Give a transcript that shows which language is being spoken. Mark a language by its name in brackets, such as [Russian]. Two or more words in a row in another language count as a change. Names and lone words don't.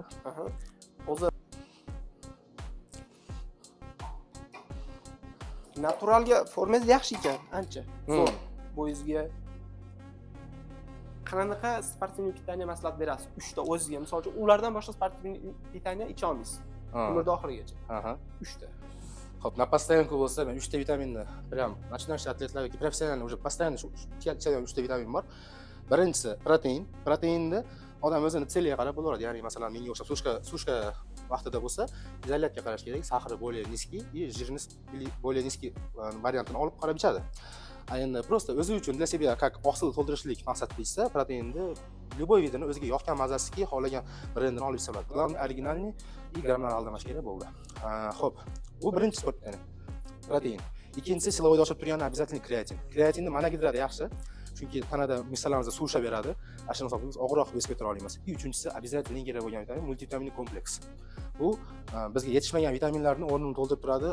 [Uzbek] Hozir naturalga formangiz yaxshi ekan, ancha. Zo'r. Bo'yingizga qanaqa sportivniy pitaniya maslahat berasiz? 3 ta o'zingizga, misol uchun, ulardan boshqa sportivniy pitaniya icha olmaysiz. Umrda oxirigacha. 3 ta. Xo'p, [Russian] на постоянку [Uzbek] bo'lsa, men 3 ta vitaminni, [Russian] прям начинающий [Uzbek] atletlar yoki professional [Russian] уже постоянно [Uzbek] ichadigan 3 ta vitamin bor. birinchisi protein. Proteinni odam o'zini tseliga qarab bo'laveradi. Ya'ni masalan menga o'xshab sushka vaqtida bo'lsa, izolyatsiyaga qarash kerak. [Russian] Sahri более низкий и жирность более низкий [Uzbek] variantini olib qarab ichadi. Endi просто o'zi uchun [Russian] для себя как [Uzbek] oqsil to'ldirishlik maqsadida ichsa, proteinni любой vidini o'ziga yoqgan mazasiki, xohlagan brendini olib ichsa bo'ladi. [Russian] Главное оригинальный и [Uzbek] gramlar aldamash kerak bo'ldi. Xo'p, bu birinchi sport ya'ni protein. Ikkinchisi silovoyda oshib turgan обязательно kreatin. Kreatinni mana gidrada yaxshi. Chunki tanada misollarimizni suv ushlab beradi. Ashuni hisoblaymiz, og'irroq vес ko'tara olamiz. Uchinchisi обязательно kerak bo'lgan vitamin multivitamin kompleks. Bu bizga yetishmagan vitaminlarni o'rnini to'ldirib turadi.